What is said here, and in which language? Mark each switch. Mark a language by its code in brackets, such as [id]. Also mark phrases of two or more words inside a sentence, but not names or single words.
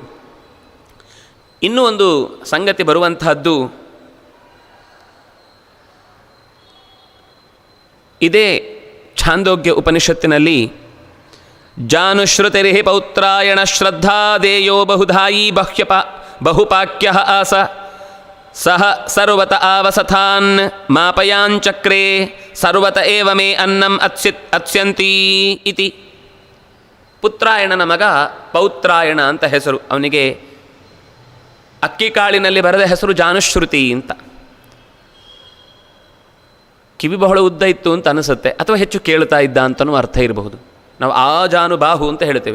[kn] ಇನ್ನೂ ಒಂದು ಸಂಗತಿ ಬರುವಂತಹದ್ದು ಇದೇ ಛಾಂದೋಗ್ಯ ಉಪನಿಷತ್ತಿನಲ್ಲಿ, [sa] ಜಾನುಶ್ರುತಿರಿಹಿ ಪೌತ್ರಾಯಣ ಶ್ರದ್ಧಾದೇಯೋ ಬಹುಧಾಯಿ ಬಹುಪಾಕ್ಯ ಆಸ ಸಹ ಸರ್ವತ ಆವಸಥಾನ್ ಮಾಪಯಾಂಚಕ್ರೇ ಸರ್ವತ ಏವ ಮೇ ಅನ್ನಂ ಅತ್ಸ್ಯಂತೀ ಇತಿ. [kn] ಪುತ್ರಾಯಣನ ಮಗ ಪೌತ್ರಾಯಣ ಅಂತ ಹೆಸರು. ಅವನಿಗೆ ಅಕ್ಕಿಕಾಳಿನಲ್ಲಿ ಬರೆದ ಹೆಸರು ಜಾನುಶ್ರುತಿ ಅಂತ. ಕಿವಿ ಬಹಳ ಉದ್ದ ಇತ್ತು ಅಂತ ಅನಿಸುತ್ತೆ, ಅಥವಾ ಹೆಚ್ಚು ಕೇಳ್ತಾ ಇದ್ದ ಅಂತಲೂ ಅರ್ಥ ಇರಬಹುದು. ನಾವು ಆ ಜಾನುಬಾಹು ಅಂತ ಹೇಳ್ತೇವೆ.